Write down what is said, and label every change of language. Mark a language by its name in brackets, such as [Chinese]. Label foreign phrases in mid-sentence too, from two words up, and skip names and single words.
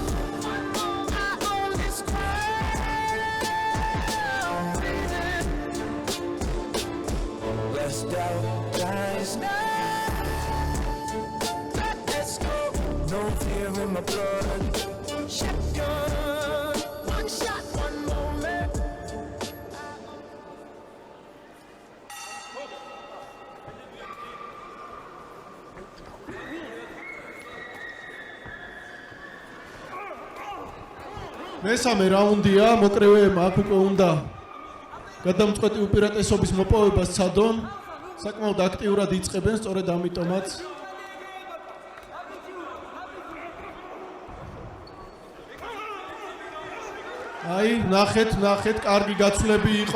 [English] I own this ground. out, guys. Let's go. No fear in my blood. Shotgun, one shot, one moment. [Georgian] მესამე რაუნდია, მოკრივეებმა აქ უკვე უნდა გადამწყვეტი უპირატესობის მოპოვება სცადონ, საკმაოდ აქტიურად იწყებენ, სწორედ ამიტომაც აი, ნახეთ, კარგი გაცვლები იყო.